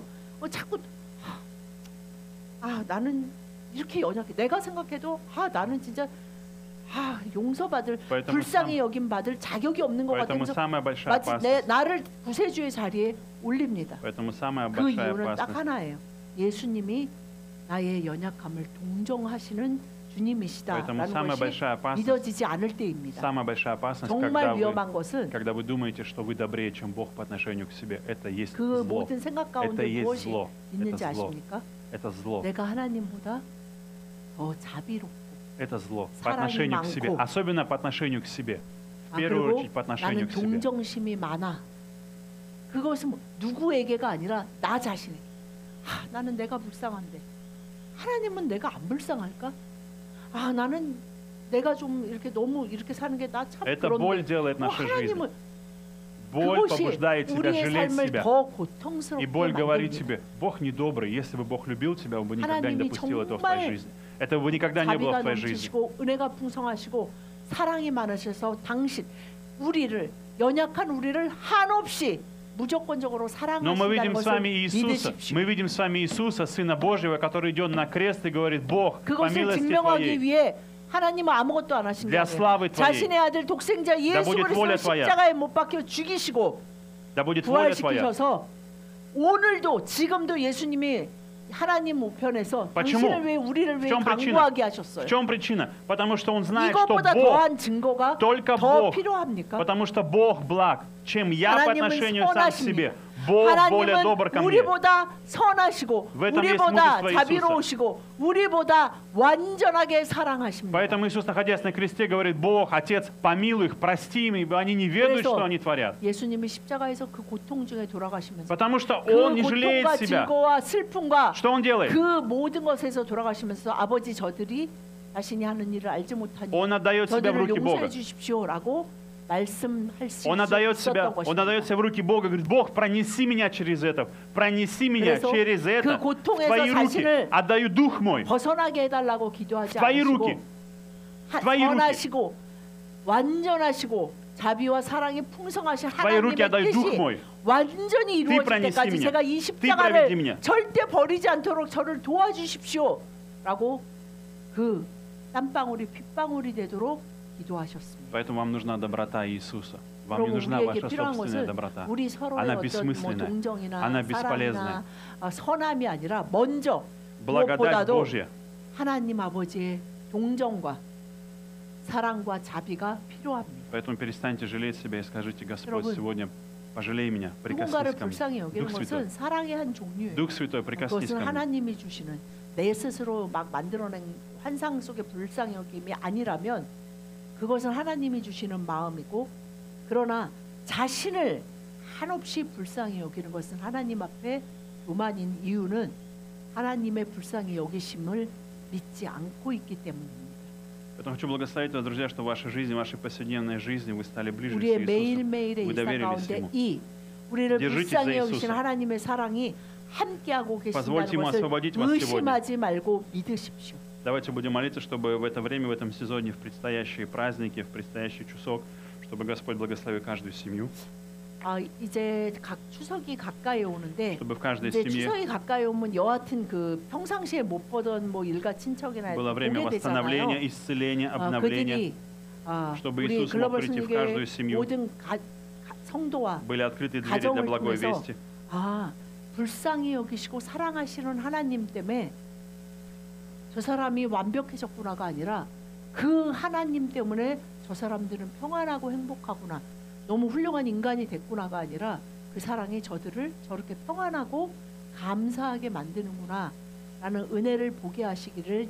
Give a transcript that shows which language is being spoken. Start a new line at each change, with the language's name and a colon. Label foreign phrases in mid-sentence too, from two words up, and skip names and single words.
Korean: 자꾸 나는 이렇게 연약해. 내가 생각해도 나는 진짜 용서받을,
Russian: Поэтому
Korean: 불쌍히 여김 받을 자격이 없는 것
Russian: поэтому
Korean: 같아서
Russian: самая большая
Korean: 마치
Russian: опасность.
Korean: 나를 구세주의 자리에 올립니다.
Russian: Поэтому самая
Korean: 그
Russian: большая
Korean: 이유는 딱
Russian: опасность.
Korean: 하나예요. 예수님이 나의 연약함을 동정하시는 주님이시다라는
Russian: Поэтому самая
Korean: 것이
Russian: большая опасность.
Korean: 믿어지지 않을 때입니다.
Russian: Самая большая опасность,
Korean: 정말 위험한 것은
Russian: когда вы думаете, что вы добрее, чем Бог по отношению к себе, это есть
Korean: 그
Russian: зло.
Korean: 모든 생각
Russian: Это
Korean: 가운데
Russian: есть
Korean: 무엇이
Russian: зло.
Korean: 있는지
Russian: Это зло.
Korean: 아십니까?
Russian: Это зло.
Korean: 내가 하나님보다 더 자비롭고
Russian: Это зло. По
Korean: 사랑이
Russian: отношению к себе.
Korean: 많고.
Russian: Особенно по отношению к себе. В первую
Korean: 그리고
Russian: очередь по
Korean: 나는
Russian: отношению к себе.
Korean: 동정심이 많아. 그것은 누구에게가 아니라 나 자신에게. 나는 내가 불쌍한데 하나님은 내가 안 불쌍할까? 나는 내가 좀 이렇게 너무 이렇게 사는 게 나 참
Russian: Это боль
Korean: 그런데
Russian: делает нашей жизни.
Korean: 하나님은
Russian: боль
Korean: 그것이
Russian: побуждает тебя
Korean: 우리의
Russian: жалеть
Korean: 삶을
Russian: себя.
Korean: 더
Russian: И
Korean: 고통스럽게
Russian: боль говорит
Korean: 만듭니다.
Russian: тебе, Бог недобрый. Если бы Бог любил тебя, Он бы никогда не
Korean: 하나님이
Russian: допустил этого в твоей
Korean: 정말
Russian: жизни. Этого бы никогда не было
Korean: 자비가
Russian: в твоей жизни.
Korean: 넘치시고 은혜가 풍성하시고 사랑이 많으셔서 당신 우리를 연약한 우리를 한없이 무조건적으로
Russian: Но мы
Korean: 사랑하신다는
Russian: видим с
Korean: 것을
Russian: вами Иисуса,
Korean: 믿으십시오.
Russian: мы видим с вами Иисуса, Сына Божьего, который идет на крест и говорит, Бог, по
Korean: 그것을
Russian: милости
Korean: 증명하기
Russian: Твоей,
Korean: 위해 하나님은 아무것도 안 하신 게
Russian: Для славы
Korean: 아니에요.
Russian: Твоей.
Korean: 자신의 아들 독생자 예수
Russian: будет воля
Korean: 그리스도를
Russian: Твоя.
Korean: 십자가에 못 박혀 죽이시고
Russian: да будет воля Твоя.
Korean: 부활시키셔서 오늘도 지금도 예수님이 하나님 우편에서
Russian: Почему?
Korean: 당신을 왜 우리를
Russian: В
Korean: 왜
Russian: чем причина?
Korean: 강구하게
Russian: В
Korean: 하셨어요?
Russian: чем причина? Потому что Он знает, что
Korean: 이것보다
Russian: Бог,
Korean: 더한 증거가
Russian: только
Korean: 더
Russian: Бог,
Korean: 필요합니까?
Russian: потому что Бог благ, чем я по
Korean: 하나님은
Russian: отношению сам к себе.
Korean: 선하십니다.
Russian: Бог более добр ко
Korean: 하나님은
Russian: мне.
Korean: 우리보다 선하시고
Russian: В этом есть
Korean: 우리보다
Russian: мужество
Korean: 자비로우시고 우리보다 완전하게 사랑하십니다.
Russian: Поэтому Иисус, находясь на кресте, говорит, Бог, Отец, помилуй их, прости им, ибо они не ведают,
Korean: 그래서
Russian: что они творят.
Korean: 예수님이 십자가에서 그 고통 중에 돌아가시면서
Russian: Потому что
Korean: 그
Russian: Он не жалеет
Korean: 고통과
Russian: себя.
Korean: 증거와 슬픔과
Russian: Что Он делает?
Korean: 그 모든 것에서 돌아가시면서 아버지 저들이 자신이 하는 일을 알지 못하니
Russian: Он отдает себя в
Korean: 저들을
Russian: руки
Korean: 용서해
Russian: Бога.
Korean: 주십시오라고 말씀할 수
Russian: Он отдает себя,
Korean: 있었던
Russian: Он отдает
Korean: 것입니다.
Russian: себя в руки Бога, говорит, Бог, пронеси меня через это, пронеси меня
Korean: 그래서
Russian: через
Korean: 그
Russian: это в
Korean: 고통에서
Russian: Твои руки.
Korean: 자신을
Russian: Отдаю Дух мой
Korean: 벗어나게 해달라고 기도하지
Russian: в Твои
Korean: 않으시고
Russian: руки. Твои руки.
Korean: 선하시고 완전하시고 자비와 사랑이 풍성하신
Russian: Твои руки
Korean: 하나님의
Russian: отдаю Дух
Korean: 뜻이
Russian: мой.
Korean: 완전히 이루어질
Russian: pронеси
Korean: 때까지
Russian: меня.
Korean: 제가 이
Russian: Ты
Korean: 십자가를
Russian: проведи меня.
Korean: 절대 버리지 않도록 저를 도와주십시오라고 그 땀방울이 핏방울이 되도록 기도하셨습니다.
Russian: Поэтому вам нужна доброта Иисуса. Вам не
Korean: 그리고
Russian: нужна
Korean: 우리에게
Russian: ваша
Korean: 필요한
Russian: собственная
Korean: 것은
Russian: доброта.
Korean: 우리 서로의
Russian: Она
Korean: 어떤 뭐
Russian: бессмысленная.
Korean: 동정이나
Russian: Она
Korean: 사랑이나
Russian: бесполезная.
Korean: 선함이 아니라 먼저
Russian: Благодать
Korean: 무엇보다도
Russian: Божья.
Korean: 하나님 아버지의 동정과 사랑과 자비가 필요합니다.
Russian: Поэтому перестаньте жалеть себя и скажите, Господь,
Korean: 여러분,
Russian: сегодня пожалей меня,
Korean: 누군가를
Russian: прикоснись ко мне.
Korean: 불쌍히 여기는
Russian: Дух Святой.
Korean: 것은 사랑의 한 종류예요.
Russian: Дух Святой, прикоснись
Korean: 그것은
Russian: ко мне.
Korean: 하나님이 주시는 내 스스로 막 만들어낸 환상 속의 불쌍히 여김이 아니라면 그것은 하나님이 주시는 마음이고, 그러나 자신을 한없이 불쌍히 여기는 것은 하나님 앞에 교만인 이유는 하나님의 불쌍히 여기심을 믿지 않고 있기 때문입니다.
Russian: Поэтому хочу благословить вас, друзья, что в вашей жизни, в вашей повседневной жизни вы стали ближе к
Korean: 우리의
Russian: Иисусу.
Korean: 매일매일의
Russian: Вы
Korean: 일상
Russian: доверились
Korean: 가운데
Russian: Ему.
Korean: 이 우리를
Russian: Держитесь
Korean: 불쌍히
Russian: за
Korean: 여기시는
Russian: Иисуса.
Korean: 하나님의 사랑이 함께하고
Russian: Позвольте
Korean: 계신다는
Russian: ему
Korean: 것을
Russian: освободить вас
Korean: 의심하지 말고 믿으십시오.
Russian: Давайте будем молиться, чтобы в это время, в этом сезоне, в предстоящие праздники, в предстоящий часок, чтобы Господь благословил каждую семью,
Korean: 이제 추석이 가까이 오는데
Russian: чтобы в каждой
Korean: 이제
Russian: семье
Korean: 추석이 가까이 오면 여하튼 그 평상시에 못 보던 뭐 일가 친척이나
Russian: было время
Korean: 보게
Russian: восстановления,
Korean: 되잖아요.
Russian: исцеления, обновления,
Korean: 그들이
Russian: чтобы
Korean: 우리
Russian: Иисус мог
Korean: 글로벌
Russian: прийти в
Korean: 순교의
Russian: каждую семью,
Korean: 모든 성도와
Russian: были открыты двери для
Korean: 가정을
Russian: благой
Korean: 통해서
Russian: вести.
Korean: 불쌍히 여기시고 사랑하시는 하나님 때문에 저 사람이 완벽해졌구나가 아니라 그 하나님 때문에 저 사람들은 평안하고 행복하구나, 너무 훌륭한 인간이 됐구나가 아니라 그 사랑이 저들을 저렇게 평안하고 감사하게 만드는구나 라는 은혜를 보게 하시기를 예수님의